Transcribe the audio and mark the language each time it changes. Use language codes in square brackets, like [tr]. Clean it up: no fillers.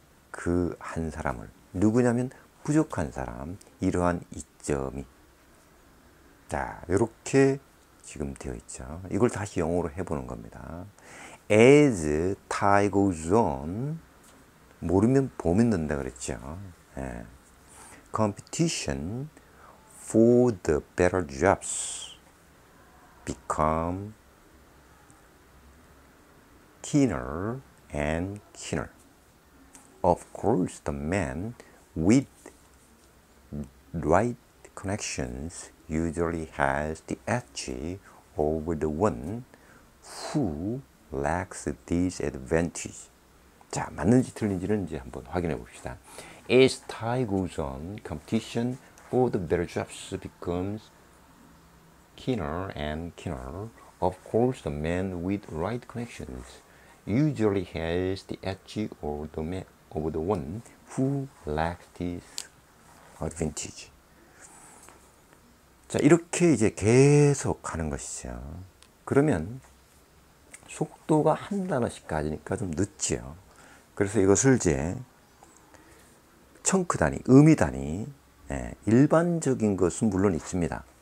[ko] 그 한 사람을. 누구냐면 부족한 사람, 이러한 이점이. 자, 이렇게 지금 되어 있죠. 이걸 다시 영어로 해보는 겁니다. [en] As time goes on, [ko] 모르면 보면 된다 그랬죠. 예. [en] Competition for the better jobs become keener and keener. Of course, the man with right connections usually has the edge over the one who lacks this advantage. [ko] 자, 맞는지 틀린지는 이제 한번 확인해 봅시다. [en] As time goes on, competition for the better jobs becomes keener and keener. Of course, the man with right connections usually has the edge over the one who lacks this advantage. [ko] 자, 이렇게 이제 계속 가는 것이죠. 그러면 속도가 한 단어씩 가지니까 좀 늦지요. 그래서 이것을 이제 청크 단위, 의미 단위, 일반적인 것은 물론 있습니다.